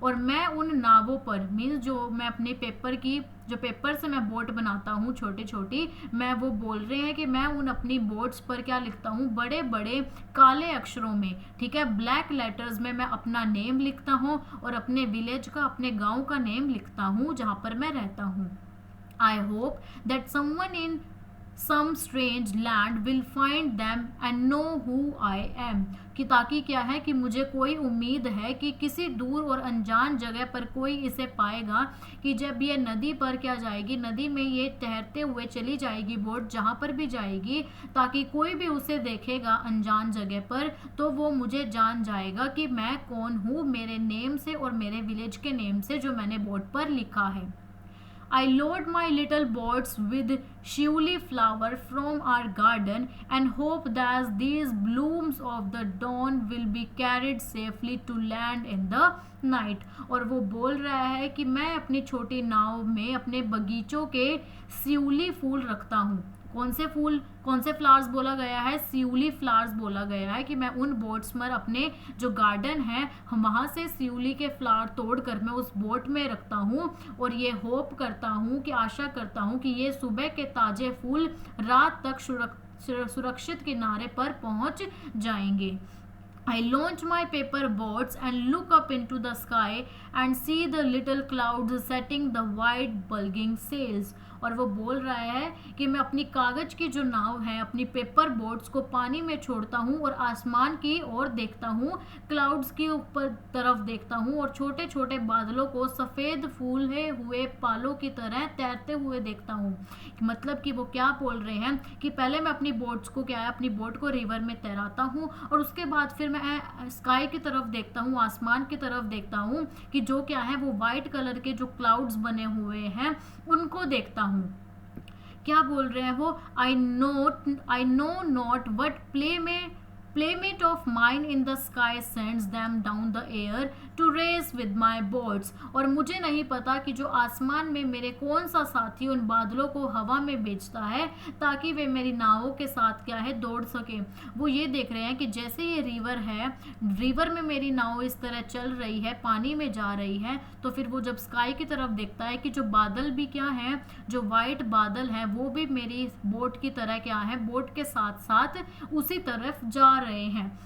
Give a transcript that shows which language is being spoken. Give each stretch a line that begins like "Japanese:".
Hindi: और मैं उन नावों पर, मीन्स जो मैं अपने पेपर की, जो पेपर से मैं बोट बनाता हूँ छोटी छोटी, मैं वो बोल रहे हैं कि मैं उन अपनी बोट्स पर क्या लिखता हूँ? बड़े बड़े काले अक्षरों में, ठीक है, ब्लैक लेटर्स में मैं अपना नेम लिखता हूँ और अपने विलेज का, अपने गाँव का नेम लिखता हूँ जहाँ पर मैं रहता हूँ।
English: I hope that someone in some strange land will find them and know who I am।
Hindi: कि ताकि क्या है कि मुझे कोई उम्मीद है कि किसी दूर और अनजान जगह पर कोई इसे पाएगा, कि जब ये नदी पर क्या जाएगी, नदी में ये तैरते हुए चली जाएगी बोट, जहाँ पर भी जाएगी, ताकि कोई भी उसे देखेगा अनजान जगह पर तो वो मुझे जान जाएगा कि मैं कौन हूँ, मेरे नेम से और मेरे विलेज के नेम से जो मैंने बोट पर लिखा है।
English: I load my little boats with shiuli flower from our garden and hope that these blooms of the dawn will be carried safely to land in the night।
Hindi: और वो बोल रहा है कि मैं अपनी छोटी नाव में अपने बगीचों के शिउली फूल रखता हूँ। कौन से फूल, कौन से फ्लावर्स बोला गया है? शिउली फ्लावर्स बोला गया है कि मैं उन बोट्स पर, अपने जो गार्डन है वहाँ से शिउली के फ्लावर तोड़कर मैं उस बोट में रखता हूँ और ये होप करता हूँ, कि आशा करता हूँ कि ये सुबह के ताजे फूल रात तक सुरक्षित किनारे पर पहुँच जाएंगे।
English: I launch my paper boats and look up into the sky and see the little clouds setting the white bulging sails।
Hindi: और वो बोल रहा है कि मैं अपनी कागज की जो नाव है, अपनी पेपर बोट्स को पानी में छोड़ता हूँ और आसमान की ओर देखता हूँ, क्लाउड्स के ऊपर तरफ देखता हूँ और छोटे छोटे बादलों को सफ़ेद फूले हुए पालों की तरह तैरते हुए देखता हूँ। मतलब कि वो क्या बोल रहे हैं कि पहले मैं अपनी बोट्स को, क्या है, अपनी बोट को रिवर में तैराता हूँ और उसके बाद फिर मैं स्काई की तरफ देखता हूँ, आसमान की तरफ देखता हूँ, कि जो क्या है वो वाइट कलर के जो क्लाउड्स बने हुए हैं उनको देखता हूँ। क्या बोल रहे हैं वो?
English: I know not what playmate of mine in the sky sends them down the air to race with my boats।
Hindi: और मुझे नहीं पता कि जो आसमान में मेरे कौन सा साथी उन बादलों को हवा में भेजता है ताकि वे मेरी नावों के साथ क्या है, दौड़ सके। वो ये देख रहे हैं कि जैसे ये रिवर है, रिवर में मेरी नाव इस तरह चल रही है, पानी में जा रही है, तो फिर वो जब स्काई की तरफ देखता है कि जो बादल भी क्या है, जो वाइट बादल हैं वो भी मेरी बोट की तरह क्या है, बोट के साथ साथ उसी तरफ जा रहे हैं।